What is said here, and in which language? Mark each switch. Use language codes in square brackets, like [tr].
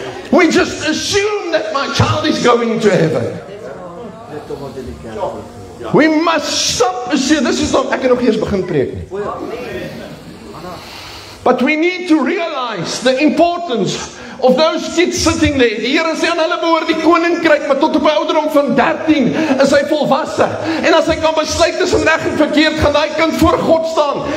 [en] We just assume that my child is going to heaven. We must stop assuming. This is not, [af] ek kan nog eers begin preek nie. [en] But we need to realize the importance of those kids sitting there. [af] Die Here sê aan hulle behoort die koninkryk, maar tot op 'n ouderdom van 13 is hy volwasse. En as hy kan besluit tussen reg en verkeerd, gaan daai kind voor God staan.